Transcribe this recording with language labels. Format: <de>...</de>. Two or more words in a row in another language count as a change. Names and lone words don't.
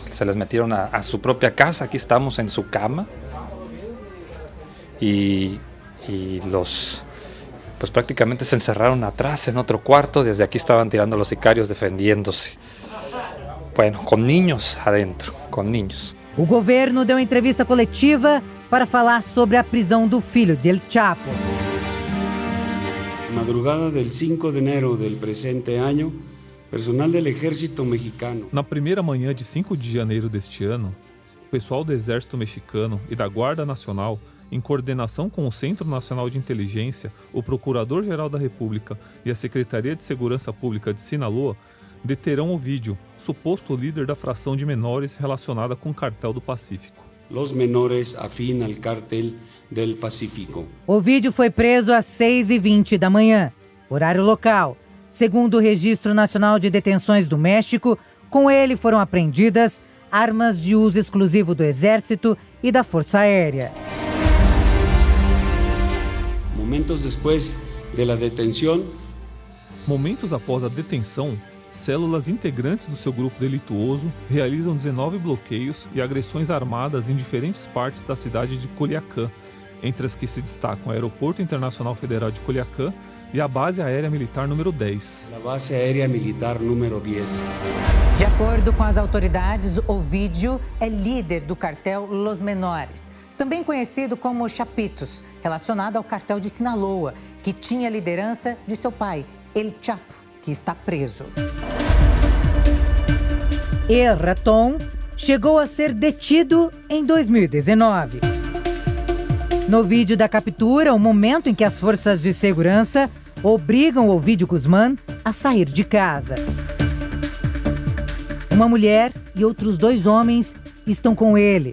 <es>Se les metieron a su propia casa. Aquí estamos en su cama y los pues prácticamente se encerraron atrás en otro cuarto. Desde aquí estaban tirando los sicarios defendiéndose. Bueno, com niños adentro, com niños.</es> <pt>O governo deu entrevista coletiva para falar sobre a prisão do filho de El Chapo.</pt> <es>Madrugada del 5 de enero del presente año, personal del Ejército Mexicano.</es> <pt>Na primeira manhã de 5 de janeiro deste ano, o pessoal do Exército Mexicano e da Guarda Nacional, em coordenação com o Centro Nacional de Inteligência, o Procurador-Geral da República e a Secretaria de Segurança Pública de Sinaloa, deterão Ovídio, suposto líder da fração de menores relacionada com o Cartel do Pacífico.</pt> <es>Los menores afín al Cártel del Pacífico.</es> <pt>Ovídio foi preso às 6h20 da manhã, horário local. Segundo o Registro Nacional de Detenções do México, com ele foram apreendidas armas de uso exclusivo do Exército e da Força Aérea.</pt> <es>Momentos después de la detención,</es> <pt>Momentos após a detenção, células integrantes do seu grupo delituoso realizam 19 bloqueios e agressões armadas em diferentes partes da cidade de Culiacán, entre as que se destacam o Aeroporto Internacional Federal de Culiacán e a Base Aérea Militar número 10.</pt> <es>la base aérea militar número 10.</es> <pt>De acordo com as autoridades, Ovídio é líder do cartel Los Menores, também conhecido como Chapitos, relacionado ao cartel de Sinaloa, que tinha a liderança de seu pai, El Chapo, que está preso. El Ratón chegou a ser detido em 2019. No vídeo da captura, o momento em que as forças de segurança obrigam Ovídio Guzmán a sair de casa. Uma mulher e outros 2 homens estão com ele.</pt>